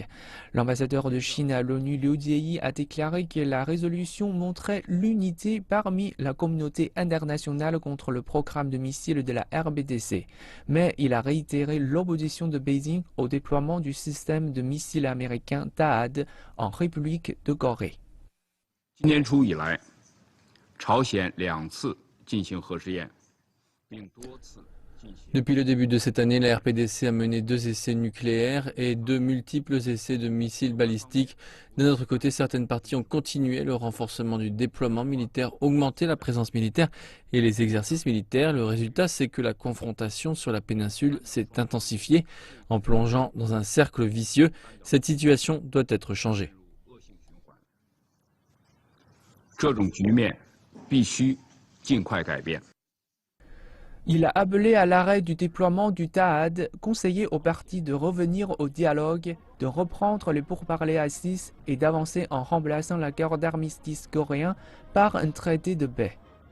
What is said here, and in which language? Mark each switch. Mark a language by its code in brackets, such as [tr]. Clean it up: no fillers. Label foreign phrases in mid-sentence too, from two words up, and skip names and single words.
[fr] L'ambassadeur de Chine à l'ONU, Liu Jieyi, a déclaré que la résolution montrait l'unité parmi la communauté internationale contre le programme de missiles de la RBDC. Mais il a réitéré l'opposition de Beijing au déploiement du système de missiles américain THAAD en République de Corée. [zh] 今年初以来，朝鲜2次进行核试验，并多次进行。 [fr] Depuis le début de cette année, la RPDC a mené 2 essais nucléaires et 2 multiples essais de missiles balistiques. D'un autre côté, certaines parties ont continué le renforcement du déploiement militaire, augmenté la présence militaire et les exercices militaires. Le résultat, c'est que la confrontation sur la péninsule s'est intensifiée en plongeant dans un cercle vicieux. Cette situation doit être changée. [zh] 这种局面必须尽快改变。 [fr] Il a appelé à l'arrêt du déploiement du THAAD, conseillé aux parties de revenir au dialogue, de reprendre les pourparlers à 6 et d'avancer en remplaçant l'accord d'armistice coréen par un traité de paix.